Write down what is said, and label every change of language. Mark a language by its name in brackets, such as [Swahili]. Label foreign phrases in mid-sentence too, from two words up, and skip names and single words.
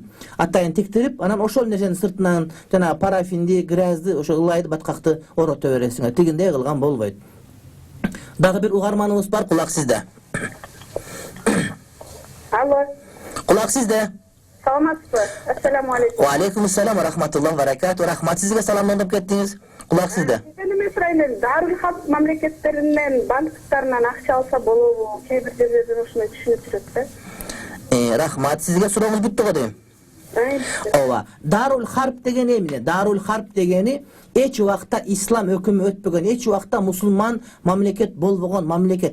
[Kyrgyz] Атайын тиктирип, анан ошол нерсени сыртынан жана парафинди, грязьды, ошо ылайды, баткакты орото бересиңер. Тигиндей кылган болбойт. Дагы бир угарманыбыз бар, кулак сизде. Алло. Кулак сизде. Саламатсызбы? [Arabic] السلام عليكم. و عليكم السلام و رحمة الله بركاته. [Kyrgyz] Рахмат, сизге саламдап кеттиңиз. Кулак сизде. Эми сурайын, [Arabic] دار الحرب [Kyrgyz] мамлекеттеринен банктарынан акча алса болобу? Кээ бир жерлерден ушуну түшүнүп жүрөт да. Рахмат, сизге сурооңуз бүттү го дейм. Ооба. [Arabic] دار الحرب [Kyrgyz] деген эмне? [Arabic] دار الحرب [Kyrgyz] дегени эч убакта ислам өкүмү өтпөгөн, эч убакта мусулман мамлекет болбогон мамлекет.